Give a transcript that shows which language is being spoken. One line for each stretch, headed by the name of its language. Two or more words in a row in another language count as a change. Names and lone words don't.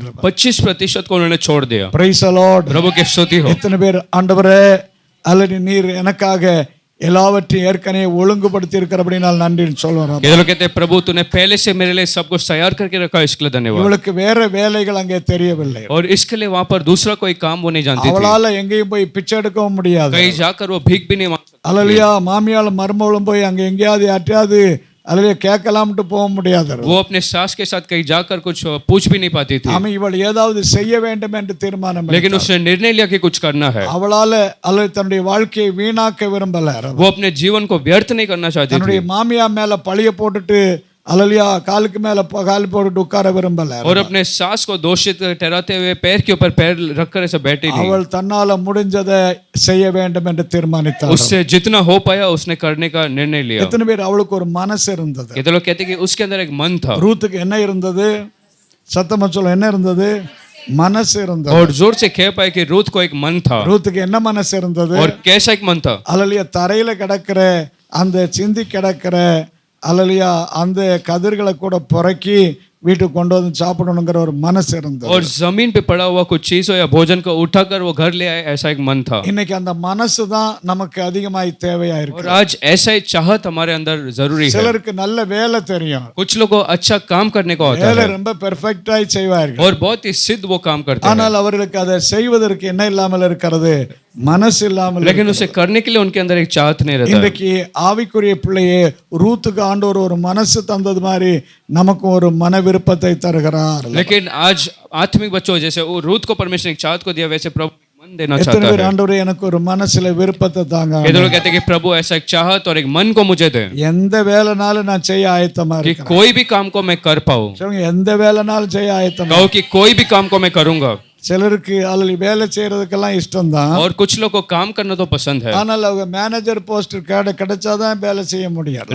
Hindi: 25% को उन्होंने छोड़ दिया।
English: Praise the Lord.
Hindi: प्रभु की स्तुति हो।
Tamil: எத்தனை பேர் ஆண்டவரே அல்லது நீர் எனக்காக எல்லாவற்றையும் ஏற்கனவே ஒழுங்குபடுத்தி இருக்கிறபடினால் நன்றின்னு சொல்லுவார்.
Hindi: ये लोग कहते हैं प्रभु तूने पहले से मेरे लिए सब कुछ तैयार करके रखा, इसके लिए धन्यवाद।
Tamil: இவளுக்கு வேற வேலைகள் அங்கே தெரியவில்லை.
Hindi: और इसके लिए वहां पर दूसरा कोई काम वो नहीं जानती थी,
Tamil: அவளால எங்கேயும் போய் பிச்சை எடுக்கவும் முடியாது.
Hindi: कहीं जाकर वो भीख भी नहीं मांग सकती।
Tamil: அல்லேலூயா. மாமியாலும் மருமகளும் போய் அங்க எங்கேயாவது யார்ட்டையாவது அல்லது கேட்கலாம்ட்டு போக முடியாது.
Hindi: वो अपने सास के साथ कहीं जाकर कुछ पूछ भी नहीं पाती थी,
Tamil: ஆமா, இவள் ஏதாவது செய்ய வேண்டும் என்று தீர்மானம்
Hindi: लेकिन उसने निर्णय लिया कि कुछ करना है।
Tamil: அவளால அல்லது தன்னுடைய வாழ்க்கையை வீணாக்க விரும்பல.
Hindi: वो अपने जीवन को व्यर्थ नहीं करना चाहती
Tamil: தன்னுடைய
Hindi: थी,
Tamil: மாமியா மேல பழிய போட்டுட்டு அல்லேலூயா காலுக்கு மேல கால் போட்டுட்டு உட்கார விரும்பல.
Hindi: और अपने सास को दोषित ठहराते हुए पैर के ऊपर पैर रखकर ऐसे बैठी नहीं।
Tamil: அவள் தன்னால முடிஞ்சதை செய்ய வேண்டும் என்று தீர்மானித்தாள்.
Hindi: उससे जितना हो पाया उसने करने का निर्णय लिया।
Tamil: எத்தனை பேர் அவளுக்கு ஒரு மனசு இருந்தது.
Hindi: ये तो लोग कहते हैं कि उसके अंदर एक मन था।
Tamil: ரூத்துக்கு என்ன இருந்தது? சத்தமா சொல்ல, என்ன இருந்தது? மனசு இருந்தது.
Hindi: और जोर से कह पाए कि रूत को एक मन था।
Tamil: ரூத்துக்கு என்ன மனசு இருந்தது?
Hindi: और कैसा एक मन था?
Tamil: அல்லேலூயா. தரையில கிடக்கிற அந்த சிந்தி கிடக்கிற அல்லேலூயா அந்த கதிர்களை கூட புறக்கி வீட்டுக்கு கொண்டு வந்து சாப்பிடணுங்கிற ஒரு மனசு இருந்தது.
Hindi: और जमीन पे पड़ा हुआ कुछ चीज हो या भोजन को उठाकर वो घर ले आए, ऐसा एक मन था।
Tamil: இன்னைக்கு அந்த மனசு தான் நமக்கு அதிகமாய் தேவையா இருக்கு.
Hindi: और आज ऐसा ही चाहत हमारे अंदर जरूरी है।
Tamil: சிலருக்கு நல்ல வேலை தெரியும்,
Hindi: कुछ लोगों को अच्छा काम करने को होता
Tamil: வேலை
Hindi: है
Tamil: ரொம்ப பெர்ஃபெக்ட்டாய் செய்வார்கள்.
Hindi: और बहुत ही सिद्ध वो काम करते हैं,
Tamil: ஆனால் அவர்களுக்கு அதை செய்வதற்கு என்ன இல்லாமல் இருக்கிறது? மனசு இல்லாமல்
Hindi: लेकिन उसे करने के लिए उनके अंदर एक चाहत नहीं रहता है।
Tamil: இன்றைக்கு ஆவிக்குரிய பிள்ளையே ரூத்துக்கு ஆண்டவர் ஒரு மனசு தந்தது மாதிரி நமக்கும் ஒரு மன விருப்பத்தை தருகிறார்.
Hindi: लेकिन आज आत्मिक बच्चों जैसे वो रूत को परमेश्वर एक चाहत को दिया, वैसे प्रभु मन देना
Tamil: எத்தனை
Hindi: चाहता
Tamil: பேர்
Hindi: है।
Tamil: ஆண்டவரே எனக்கு ஒரு மனசுல விருப்பத்தை தாங்க.
Hindi: ये लोग कहते हैं कि प्रभु ऐसा एक चाहत और एक मन को मुझे दे
Tamil: எந்த வேலைனாலும் நான் செய்ய ஆயத்தமா
Hindi: कि
Tamil: இருக்கேன்.
Hindi: कोई भी काम को मैं कर पाऊं।
Tamil: சொல்லுங்க, எந்த வேலைனாலும் செய்ய ஆயத்தமா.
Hindi: कहो कि कोई भी काम को मैं करूंगा।
Tamil: சிலருக்கு அதில் வேலை செய்யறதுக்கெல்லாம் இஷ்டம் தான்.
Hindi: और कुछ लोग को काम करना तो पसंद है,
Tamil: ஆனால் அவங்க மேனேஜர் போஸ்ட் கிடைச்சாதான் வேலை செய்ய முடியாது.